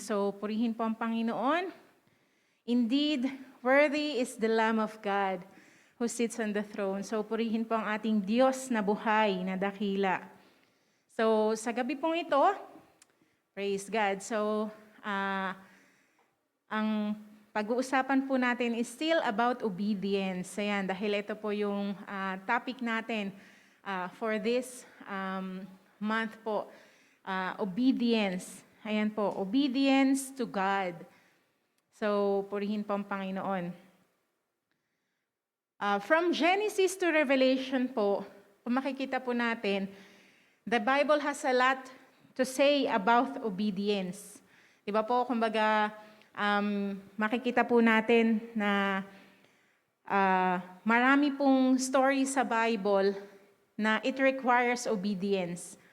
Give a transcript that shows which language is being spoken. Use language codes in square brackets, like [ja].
[tl] So, purihin po ang Panginoon. [en] Indeed, worthy is the Lamb of God who sits on the throne. [tl] So, purihin po ang ating Diyos na buhay, na dakila. So, sa gabi pong ito, praise God. So, ang pag-uusapan po natin [en] is still about obedience. [tl] Ayan, dahil ito po yung topic natin [en] for this month [tl] po. [en] Obedience. Ayan po, obedience to God. [tl] So, purihin po ang Panginoon. [en] From Genesis to Revelation po, [tl] kung makikita po natin, [en] the Bible has a lot to say about obedience. [tl] Diba po, kumbaga, makikita po natin na marami pong story sa Bible na [en] it requires obedience.